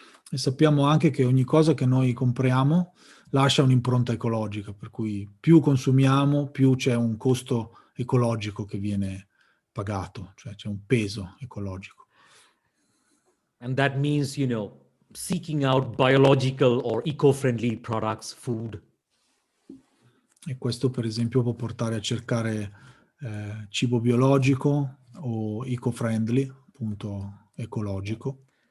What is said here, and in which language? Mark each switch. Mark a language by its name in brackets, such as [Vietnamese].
[Italian] E sappiamo anche che ogni cosa che noi compriamo lascia un'impronta ecologica, per cui più consumiamo, più c'è un costo ecologico che viene pagato, cioè c'è un peso ecologico. [English] And that means, seeking out biological or eco-friendly products, food. [Italian] E questo, per esempio, può portare a cercare cibo biologico o eco-friendly, appunto ecologico.